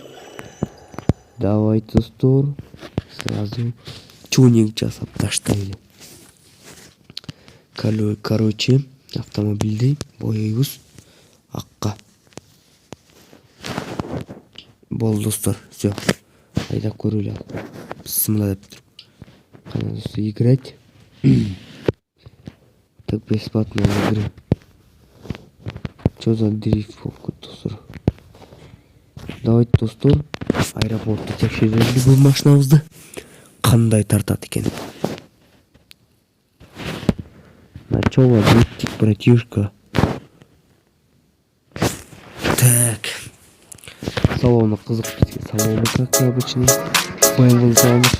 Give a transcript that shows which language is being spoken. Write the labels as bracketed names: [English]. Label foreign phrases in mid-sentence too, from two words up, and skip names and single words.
[Kyrgyz] Давайте достор, сразу тюнинг жасап таштайлы. Короче, автомобилди боёйбуз акка. Болду достор, все. Айдап көрөлү. Бисмилла деп туруп. Кана достор, [Russian] играть. Так, бесплатно игры. Что за дрифт достор? [Kyrgyz] Давайте достор, аэропортто текшерели бул машинабызды. Кандай тартат экен? [Russian] Начало бутик, братишка. [Kyrgyz] Так. Салоны кызык бизге. [Russian] Салоны как обычный. BMW салоны.